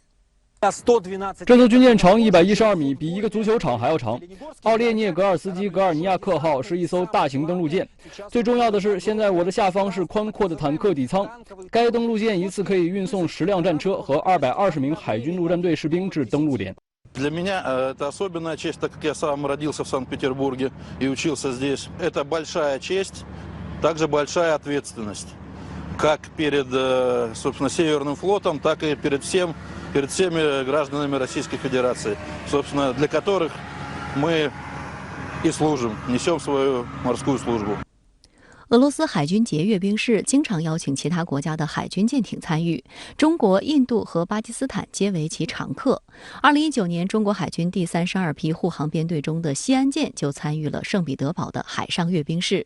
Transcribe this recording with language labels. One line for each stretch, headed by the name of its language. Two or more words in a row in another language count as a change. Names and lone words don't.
Chinese: 这艘军舰长112米，比一个足球场还要长。奥列涅格尔斯基戈尔尼亚克号是一艘大型登陆舰。最重要的是，现在我的下方是宽阔的坦克底舱。该登陆舰一次可以运送10辆战车和220名海军陆战队士兵至登陆点。
Russian: Для меня это особенная честь, так как я сам родился в Санкт-Петербурге и учился здесь. Это большая честь, также большая ответственность, как перед, собственно, Северным флотом, так и перед всеми гражданами Российской Федерации, собственно, для которых мы и служим, несем свою морскую службу.
Chinese: 俄罗斯海军节阅兵式经常邀请其他国家的海军舰艇参与，中国、印度和巴基斯坦皆为其常客。2019年，中国海军第32批护航编队中的西安舰就参与了圣彼得堡的海上阅兵式。